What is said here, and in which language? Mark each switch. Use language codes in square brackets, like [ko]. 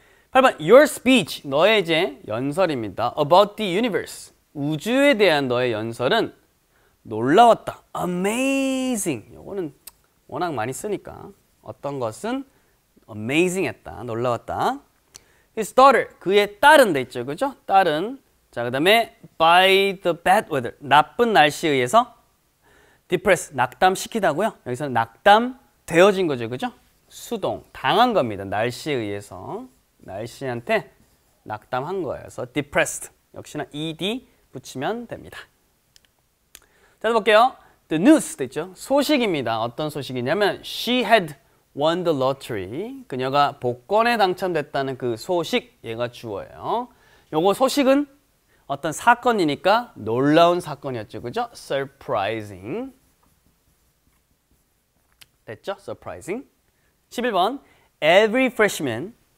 [en] 8번 your speech. [ko] 너의 이제 연설입니다. [en] about the universe. [ko] 우주에 대한 너의 연설은 놀라웠다. [en] amazing. [ko] 이거는 워낙 많이 쓰니까 어떤 것은 amazing 했다. 놀라웠다. [en] His daughter. [ko] 그의 딸은 돼 있죠. 그죠? 딸은. 자, 그 다음에 [en] by the bad weather. [ko] 나쁜 날씨에 의해서 depressed. 낙담시키다고요. 여기서는 낙담되어진 거죠. 그죠? 수동. 당한 겁니다. 날씨에 의해서. 날씨한테 낙담한 거예요. 그래서 depressed. 역시나 ed 붙이면 됩니다. 자, 볼게요. [en] The news [ko] 돼 있죠. 소식입니다. 어떤 소식이냐면 [en] she had won the lottery. [ko] 그녀가 복권에 당첨됐다는 그 소식, 얘가 주어예요. 요거 소식은 어떤 사건이니까 놀라운 사건이었죠. 그죠? surprising. 됐죠? surprising. 11번 [en] every freshman.